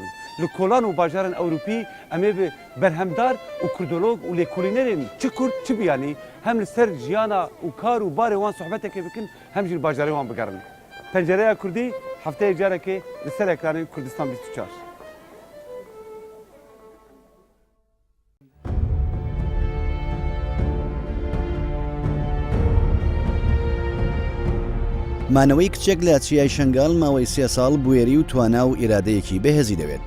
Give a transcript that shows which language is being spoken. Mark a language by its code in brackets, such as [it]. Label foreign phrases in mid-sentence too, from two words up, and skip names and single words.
[ku] Li kolan û bajarên Ewropî em ê bi berhemdar û kurdolog û lêkolînerên çi Kurd çi biyanî hem li ser jiyana û kar û barê wan sohbetekê bikin hem jî bajarê wan bigerin. Pencereya Kurdî hefteyê carekê li ser ekranên Kurdistan 24. [ckb] مانەوەی کچێک لە چیای شنگال ماوەی 3 ساڵ بوێری و توانا و ئیرادەیەکی بەهێزی دەوێت.